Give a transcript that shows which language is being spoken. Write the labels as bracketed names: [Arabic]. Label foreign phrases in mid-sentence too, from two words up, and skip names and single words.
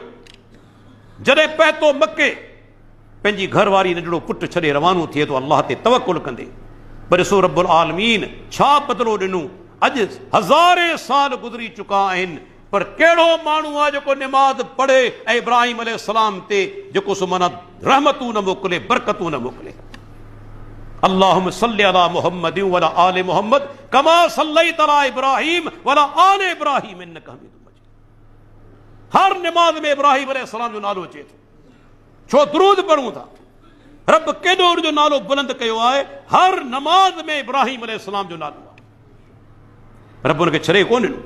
[Sindhi] जॾहिं पहुतो मके, पंहिंजी घरवारी नंढड़ो पुटु छॾे रवानो थिए थो अल्लाह ते तवकुल कंदे। पर ॾिसो [Arabic] رب العالمين [Sindhi] छा बदिलो ॾिनो। अॼु हज़ारे साल गुज़री चुका आहिनि, पर कहिड़ो माण्हू आहे जेको निमाज़ पढ़े ऐं इब्राहीम अलैहिस्सलाम ते जेको सो माना रहमतूं न मोकिले, बरकतूं न मोकिले। [Arabic] اللهم صل على محمد وعلى آل محمد كما صليت على إبراهيم وعلى آل إبراهيم إنك حميد مجيد. [Sindhi] हर निमाज़ में इब्राहीम अलैहिस्सलाम जो नालो अचे थो। छो दुरूद पढ़ूं था? रब केॾो जो नालो बुलंद कयो आहे। हर नमाज में इब्राहीम अलैहिस्सलाम जो नालो आहे। रब उनखे छॾे कोन ॾिनो।